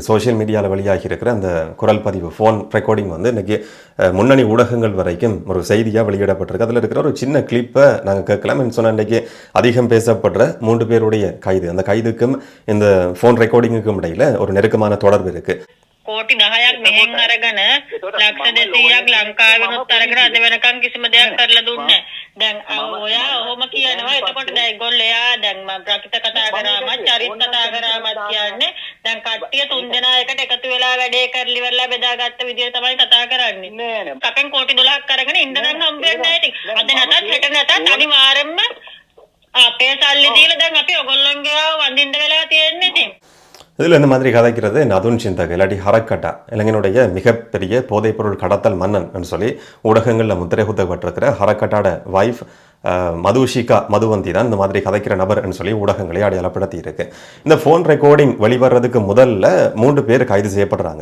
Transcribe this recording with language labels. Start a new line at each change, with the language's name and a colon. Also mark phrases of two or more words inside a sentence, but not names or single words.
English: social mediaவில்
Tamil: வெளியாகி இருக்கிற அந்த குரல் பதிவு
English: phone recording
Tamil: இன்னைக்கு முன்னணி ஊடகங்கள் வரைக்கும் ஒரு செய்தியாக வெளியிடப்பட்டிருக்கு. அதில் இருக்கிற ஒரு சின்ன கிளிப்பை நாங்கள் கேட்கலாம். சொன்ன இன்றைக்கு அதிகம் பேசப்படுற 3 பேருடைய கைது, அந்த கைதுக்கும் இந்த
English: phone recordingகுக்கும்
Tamil: இடையில ஒரு நெருக்கமான தொடர்பு இருக்கு.
Sinhala: කෝටි 10ක් මෙහෙන් අරගෙන ලක්ෂ 200ක් ලංකාවෙනුත් අරගෙන අද වෙනකන් කිසිම දෙයක් කරලා දුන්නේ නැහැ. දැන් ඔයා ඔහොම කියනවා. එතකොට දැන් ඒගොල්ලෝ එයා දැන් මම ප්‍රකිත කතා කරාමත් චරිත කතා කරාමත් කියන්නේ දැන් කට්ටිය 3 දෙනා එකට එකතු වෙලා වැඩේ කරලි වෙලා බෙදාගත්ත විදියට තමයි කතා කරන්නේ. නෑ කපෙන් කෝටි 12ක් අරගෙන ඉන්න නම් හම්බ වෙන්නේ නැහැ ඉතින්. අද නැතත් හෙට නැතත් අනිවාර්යෙන්ම අපේ සල්ලි දීලා දැන් අපි ඔයගොල්ලන්ගේ වඳින්න වෙලා තියෙන්නේ ඉතින්.
Tamil: இதில் இந்த மாதிரி கதைக்கிறது நதுன் சிந்தக் இல்லாட்டி ஹரக்கட்டா, இளைஞனுடைய மிகப்பெரிய போதைப்பொருள் கடத்தல் மன்னன் சொல்லி ஊடகங்களில் முத்திரை குத்தப்பட்டிருக்கிற ஹரக்கட்டாட வைஃப் மதுஷிகா மதுவந்தி தான் இந்த மாதிரி கதைக்கிற நபர்னு சொல்லி ஊடகங்களே அடையாளப்படுத்தி இருக்கு. இந்த
English: phone recording
Tamil: வெளிவரதுக்கு முதல்ல 3 பேர் கைது செய்யப்படுறாங்க.